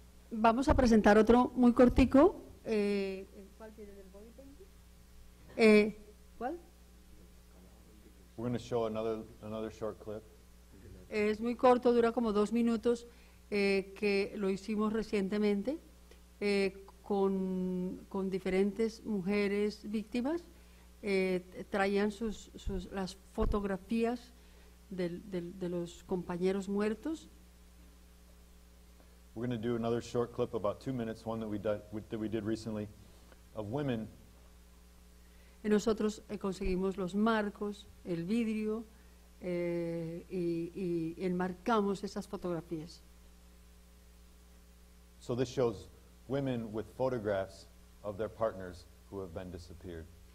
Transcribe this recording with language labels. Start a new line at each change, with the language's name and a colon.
Spanish: Vamos a presentar otro muy cortico. ¿Cuál tiene del body painting? ¿Cuál?
English: We're going to show another short clip.
Spanish: Es muy corto, dura como 2 minutos, que lo hicimos recientemente con diferentes mujeres víctimas. Traían las fotografías de los compañeros muertos.
English: We're going to do another short clip, about 2 minutes, one that we did recently, of women
Spanish: Y nosotros conseguimos los marcos, el vidrio, y enmarcamos esas fotografías.
English: So this shows women with photographs of their partners who have been disappeared.